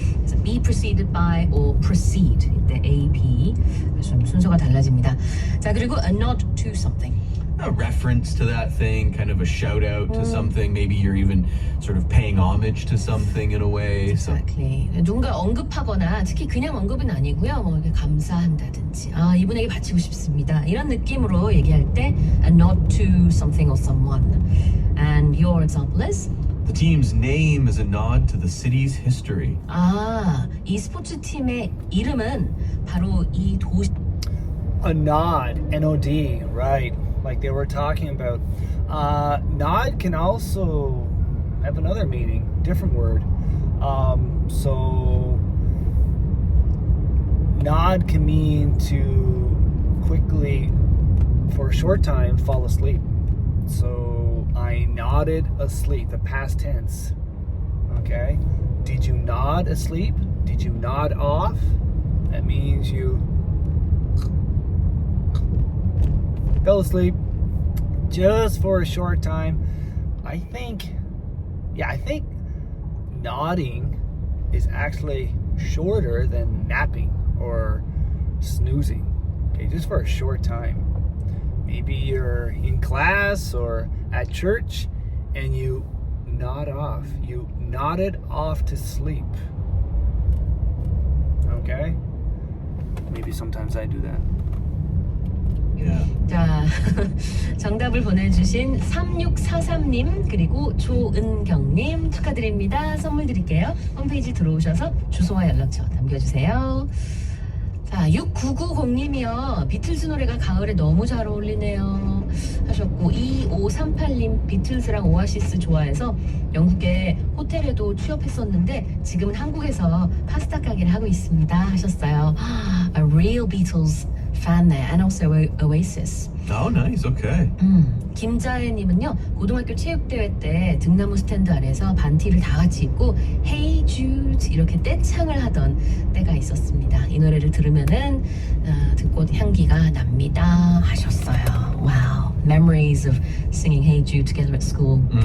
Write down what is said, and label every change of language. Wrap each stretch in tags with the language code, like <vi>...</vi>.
<ko>그래서</ko> <en>be preceded by or proceed</en> <ko>이때 A, B 좀 순서가 달라집니다. 자 그리고</ko> <en>a nod to something. A reference to that thing, kind of a shout out to something. Maybe you're even sort of paying homage to something in a way. So Exactly.</en> <ko>누군가 언급하거나 특히 그냥 언급은 아니고요. 뭐 이렇게 감사한다든지 이분에게 바치고 싶습니다. 이런 느낌으로 얘기할 때</ko> <en>a nod to something or someone. And your example is? the team's name is a nod to the city's history.</en> <ko>이 스포츠 팀의 이름은 바로 이 도시.</ko> <en>A nod, N-O-D, right? Like they were talking about. Nod can also have another meaning, different word. So nod can mean to quickly, for a short time, fall asleep. So I nodded asleep, the past tense. Okay? Did you nod asleep? Did you nod off? That means you fell asleep just for a short time. I think nodding is actually shorter than napping or snoozing. Okay, just for a short time. Maybe you're in class or at church and you nod off. You nodded off to sleep. Okay? Maybe sometimes I do that. Yeah.</en> <ko>자, 정답을 보내주신 3643님 그리고 조은경님 축하드립니다. 선물 드릴게요. 홈페이지 들어오셔서 주소와 연락처 남겨주세요. 자, 6990님이요. 비틀즈 노래가 가을에 너무 잘 어울리네요 하셨고, 2538님 비틀즈랑 오아시스 좋아해서 영국에 호텔에도 취업했었는데 지금은 한국에서 파스타 가게를 하고 있습니다 하셨어요.</ko> <en>A real Beatles fan there and also Oasis. Oh, nice. Okay.</en> <ko>김자혜님은요, 고등학교 체육대회 때 등나무 스탠드 아래서 반티를 다 같이 입고 Hey Jude 이렇게 떼창을 하던 때가 있었습니다. 이 노래를 들으면은 등꽃 향기가 납니다 하셨어요.</ko> <en>Wow, memories of singing Hey Jude together at school.</en>